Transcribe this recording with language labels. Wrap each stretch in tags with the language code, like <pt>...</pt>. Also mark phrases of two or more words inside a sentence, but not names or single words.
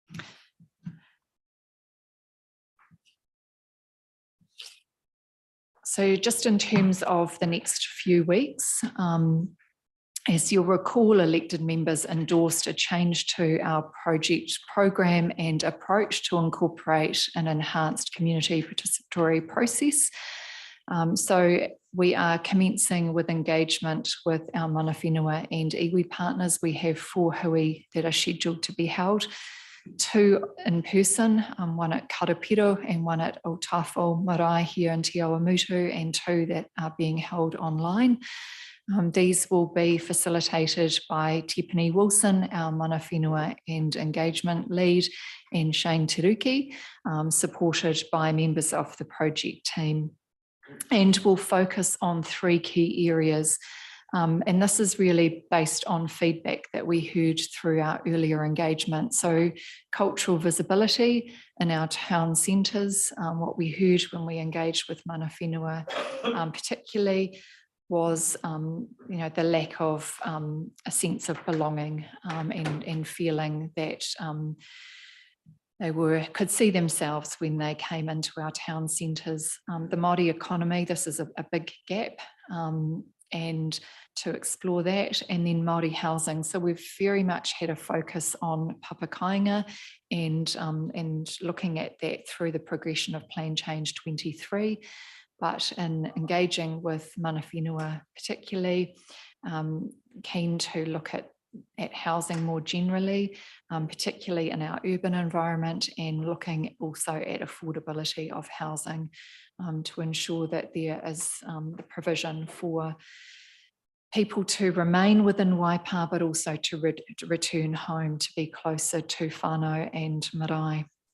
<en>So just in terms of the next few weeks, as you'll recall, elected members endorsed a change to our project program and approach to incorporate an enhanced community participatory process. So we are commencing with engagement with our</en> <mi>mana whenua</mi> <en>and iwi partners. We have 4 hui that are scheduled to be held. 2 in person, one at Karapiro and one at Otafo Marae here in Te Awamutu, and 2 that are being held online. These will be facilitated by Tiffany Wilson, our</en> <mi>mana whenua</mi> <en>and engagement lead, and Shane Teruki, supported by members of the project team. And will focus on 3 key areas. And this is really based on feedback that we heard through our earlier engagement. So cultural visibility in our town centres, what we heard when we engaged with</en> <mi>mana whenua</mi> <en>particularly was the lack of a sense of belonging and feeling that they could see themselves when they came into our town centres. The Māori economy, this is a big gap. And to explore that, and then Māori housing. So we've very much had a focus on papakainga and looking at that through the progression of Plan Change 23, but in engaging with</en> <mi>mana whenua</mi> <en>particularly, keen to look at housing more generally, particularly in our urban environment, and looking also at affordability of housing to ensure that there is the provision for people to remain within Waipa, but also to return home to be closer to whānau and marae.</en>